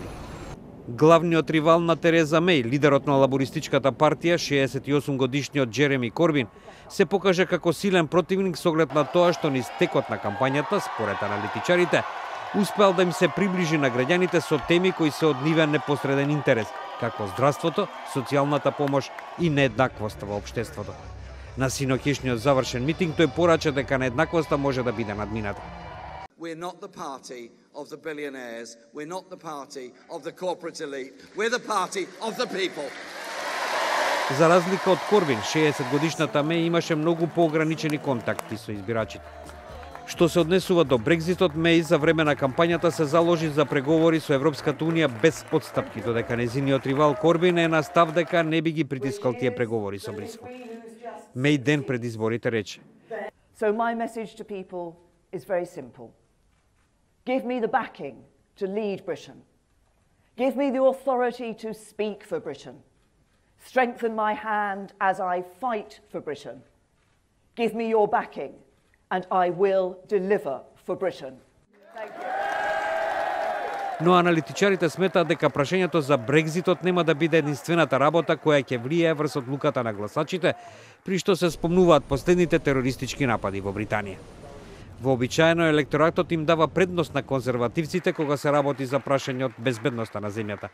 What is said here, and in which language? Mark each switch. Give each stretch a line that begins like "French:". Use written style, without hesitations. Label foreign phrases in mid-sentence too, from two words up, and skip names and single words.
Macedonian: Главниот ривал на Тереза Меј, лидерот на лабористичката партија, 68-годишниот Джереми Корбин, се покажа како силен противник со оглед на тоа што низ текот на кампањата, според аналитичарите, успеал да им се приближи на граѓаните со теми кои се од нивен непосреден интерес, како здравството, социјалната помош и нееднаквоста во општеството. На синоќешниот завршен митинг тој порача дека нееднаквоста може да биде надмината.
English: We're not the party of the billionaires, we're not the party of the corporate elite, we're the party of the people.
Macedonian: За разлика од Корбин, 60-годишната Меј имаше многу поограничени контакти со избирачите. Што се однесува до Брекзитот, Меј за време на кампањата се заложи за преговори со Европската унија без подстапки, додека незиниот ривал Корбин е на став дека не би ги притискал тие преговори со Брисел. Меј ден пред изборите рече:
English: So my message to people is very simple. Give me the backing to lead Britain. Give me the authority to speak for Britain. Strengthen my hand as I fight for Britain. Give me your backing and I will deliver for Britain. Thank you.
Macedonian: Но аналитичарите сметаат дека прашањето за Брекзитот нема да биде единствената работа која ќе влијае врз одлуката на гласачите, при што се спомнуваат последните терористички напади во Британија. Вообичаено електоратот им дава предност на конзервативците кога се работи за прашање од безбедноста на земјата.